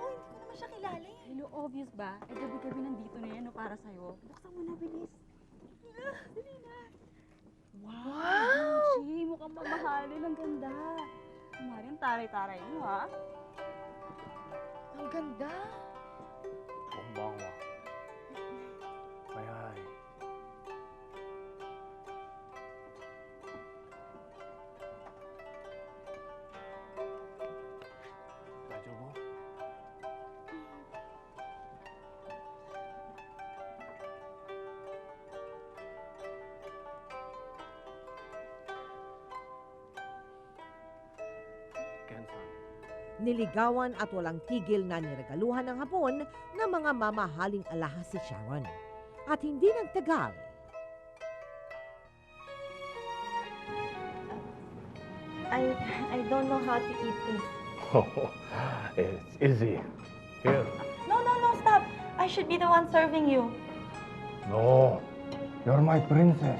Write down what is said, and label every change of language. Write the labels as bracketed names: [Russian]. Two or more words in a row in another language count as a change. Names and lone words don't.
[Filipino] Hindi ko naman siya kilala eh. Hello, obvious ba? Eh, gabi-gabi nandito na yan, no, para sa'yo. Buksan mo na, bilis. Dali na. Wow! Gucci, mukhang mamahalin. Ang ganda. Kumarin, taray-taray mo, ha? Ang ganda. [Japanese] こんばんは。早い。大丈夫？ケンさん。 [Filipino] Niligawan at walang tigil na niregaluhan ng hapon ng mga mamahaling alahas si Sharon. At hindi nagtagal, [English] I don't know how to eat this. It's easy. Here. No, stop. I should be the one serving you. No, you're my princess.